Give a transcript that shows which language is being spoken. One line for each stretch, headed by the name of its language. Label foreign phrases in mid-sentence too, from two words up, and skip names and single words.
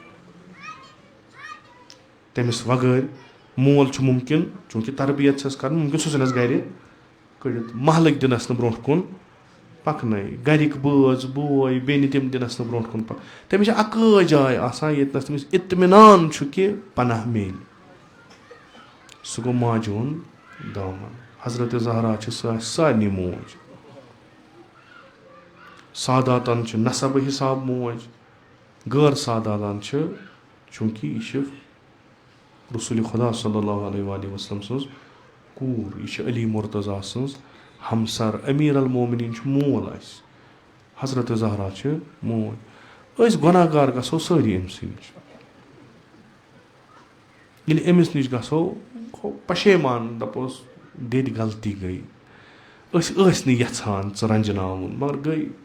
Kashmiri: تٔمِس وغٲرۍ مول چھُ مُمکِن چوٗنٛکہِ تربیت چھَس کَرٕنۍ مُمکِن سُہ ژھٕنٮ۪س گَرِ کٔڑِتھ محلٕکۍ دِنَس نہٕ برونٛٹھ کُن پَکنٲے گَرِکۍ بٲژ بوے بیٚنہِ تِم دِنَس نہٕ برونٛٹھ کُن تٔمِس چھِ اَکٲے جاے آسان ییٚتنَس تٔمِس اطمینان چھُ کہِ پناہ میلہِ سُہ گوٚو ماجہِ ہُنٛد دامن حضرت زہرا چھِ سۄ سارنٕے موج ساداتَن چھِ نسب حِساب موج غٲر سادالان چھِ چوٗنٛکہِ یہِ چھِ رسول خدا
Arabic: صلی اللہ علیہ وآلہ وسلم
Kashmiri: سٕنٛز کوٗر, یہِ چھِ علی مرتضیٰ سٕنٛز ہمسر, امیر المومنیٖن چھُ مول اَسہِ, حضرت زہرا چھِ موج. أسۍ گۄناہ گار گژھو سٲری أمسٕے نِش. ییٚلہِ أمِس نِش گژھو پشیمان, دپوس دِدِ غلطی گٔے, أسۍ ٲسۍ نہٕ یژھان ژٕ رنجناوُن مگر گٔے.